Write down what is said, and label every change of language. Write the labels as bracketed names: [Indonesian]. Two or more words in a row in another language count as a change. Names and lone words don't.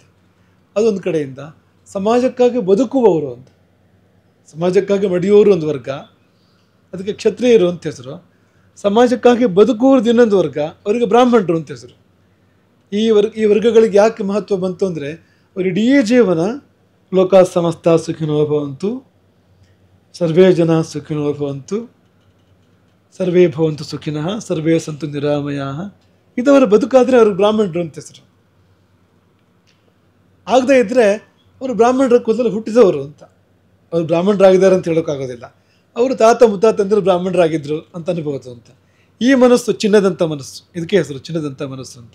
[Kannada] ಅದೊಂದು ಕಡೆಯಿಂದ ಸಮಾಜಕ್ಕಾಗಿ ಬದುಕುವವರು ಅಂತ. ಸಮಾಜಕ್ಕಾಗಿ ಮಡಿಯುವವರು ಒಂದು ವರ್ಗ, ಅದಕ್ಕೆ ಕ್ಷತ್ರಿಯರು ಅಂತ ಹೆಸರು. ಸಮಾಜಕ್ಕಾಗಿ ಬದುಕುವವ್ರದ್ದು ಇನ್ನೊಂದು ವರ್ಗ, ಅವರಿಗೆ ಬ್ರಾಹ್ಮಣರು ಅಂತ ಹೆಸರು. ಈ ವರ್ಗಗಳಿಗೆ ಯಾಕೆ ಮಹತ್ವ ಬಂತು ಅಂದರೆ, ಅವ್ರ ಇಡೀ ಜೀವನ [Sanskrit] ಲೋಕ ಸಮಸ್ತ ಸುಖಿನೋ ಭವಂತು, ಸರ್ವೇ ಜನ ಸುಖಿನೋ ಭವಂತು, ಸರ್ವೇ ಭವಂತು ಸುಖಿನಃ, ಸರ್ವೇ ಸಂತು ನಿರಾಮಯಾಃ. [Kannada] ಇದವರ ಬದುಕಾದರೆ ಅವ್ರಿಗೆ ಬ್ರಾಹ್ಮಣರು ಅಂತ ಹೆಸರು. ಆಗದೇ ಇದ್ದರೆ ಅವರು ಬ್ರಾಹ್ಮಣರ ಕುಲದಲ್ಲಿ ಹುಟ್ಟಿದವರು ಅಂತ. ಅವರು ಬ್ರಾಹ್ಮಣರಾಗಿದ್ದಾರೆ ಅಂತ ಹೇಳೋಕ್ಕಾಗೋದಿಲ್ಲ. ಅವರು ತಾತ ಮುತ್ತಾತಂದರು ಬ್ರಾಹ್ಮಣರಾಗಿದ್ದರು ಅಂತ ಅನ್ಬೋದು ಅಂತ. ಈ ಮನಸ್ಸು ಚಿನ್ನದಂಥ ಮನಸ್ಸು, ಇದಕ್ಕೆ ಹೆಸರು ಚಿನ್ನದಂಥ ಮನಸ್ಸು ಅಂತ.